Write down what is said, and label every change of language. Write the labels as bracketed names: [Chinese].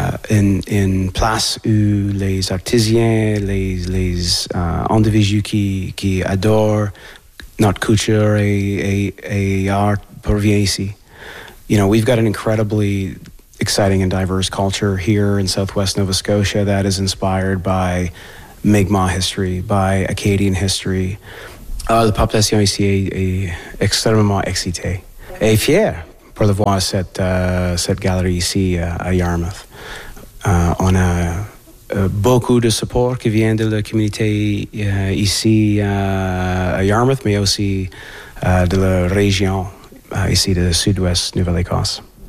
[French] une place où les artisans, les individus qui adorent notre culture et art parviennent ici. [English] You know, we've got an incredibly exciting and diverse culture here in Southwest Nova Scotia that is inspired by Mi'kmaq history, by Acadian history. [French] La population ici est extrêmement excitée et fière pour le voir cette galerie ici à Yarmouth. On a beaucoup de support qui vient de la communauté ici à Yarmouth, mais aussi de la région ici de Sud-Ouest Nouvelle-Écosse.